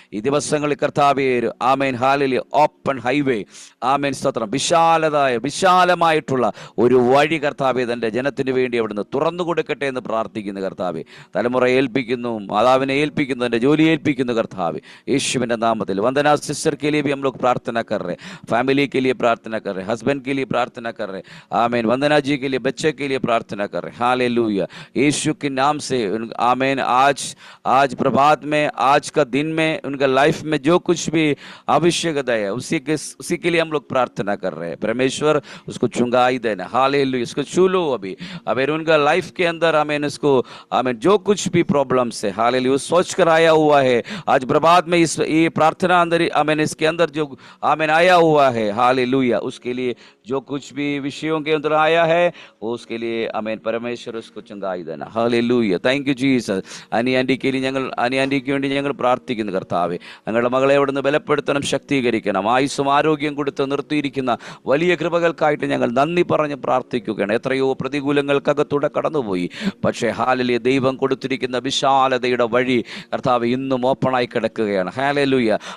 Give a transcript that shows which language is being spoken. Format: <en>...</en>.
<ml>ഈ ദിവസങ്ങളിൽ കർത്താവേ, ആമേൻ ഹാലലി ഓപ്പൺ ഹൈവേ, ആമേൻ സ്തോത്രം, വിശാലമായിട്ടുള്ള ഒരു വഴി കർത്താവേ തൻ്റെ ജനത്തിന് വേണ്ടി അവിടുന്ന് തുറന്നു കൊടുക്കട്ടെ എന്ന് പ്രാർത്ഥിക്കുന്നു കർത്താവേ. തലമുറ ഏൽപ്പിക്കുന്നു, മാതാവിനെ ഏൽപ്പിക്കുന്നു, എൻ്റെ ജോലി ഏൽപ്പിക്കുന്നു കർത്താവേ, യേശുവിൻ്റെ നാമത്തിൽ.</ml> <hi>വന്ദന सिस्टर के लिए भी हम लोग प्रार्थना कर रहे हैं, फैमिली के लिए प्रार्थना कर रहे हैं, हस्बैंड के लिए प्रार्थना कर रहे हैं, आमीन। वंदना जी के लिए, बच्चे के लिए प्रार्थना कर रहे हैं, हालेलुया, यीशु के नाम से आमीन। आज प्रभात में, आज का दिन में, उनका लाइफ में जो कुछ भी आवश्यकता है उसी के लिए हम लोग प्रार्थना कर रहे हैं। परमेश्वर उसको चुंगाई देना, हालेलुया, उसको छू लो अभी उनका लाइफ के अंदर, आमीन, उसको आमीन जो कुछ भी प्रॉब्लम्स है, हालेलुया, सोच कर आया हुआ है आज प्रभात में, ये प्रार्थना अंदर आमीन इसके अंदर जो आमीन आया हुआ है, हालेलुया, उसके लिए जो कुछ भी विषयों के अंदर आया है वो उसके लिए आमीन परमेश्वर उसको चंगाई देना, हालेलुया,</hi> <en>Thank you Jesus.</en> <ml>അനിയാൻറ്റിക്ക് വേണ്ടി ഞങ്ങൾ പ്രാർത്ഥിക്കുന്നു കർത്താവേ. ഞങ്ങളുടെ മകളെ അവിടുന്ന് ബലപ്പെടുത്തണം, ശക്തീകരിക്കണം, ആയുസ്സും ആരോഗ്യം കൊടുത്ത് നിർത്തിയിരിക്കുന്ന വലിയ കൃപകൾക്കായിട്ട് ഞങ്ങൾ നന്ദി പറഞ്ഞ് പ്രാർത്ഥിക്കുകയാണ്. എത്രയോ പ്രതികൂലങ്ങൾക്കകത്തൂടെ കടന്നുപോയി, പക്ഷേ ഹാലലിയ ദൈവം കൊടുത്തിരിക്കുന്ന വിശാലതയുടെ വഴി കർത്താവ് ഇന്നും ഓപ്പണായി കിടക്കുകയാണ്, ഹാലലുയ.</ml>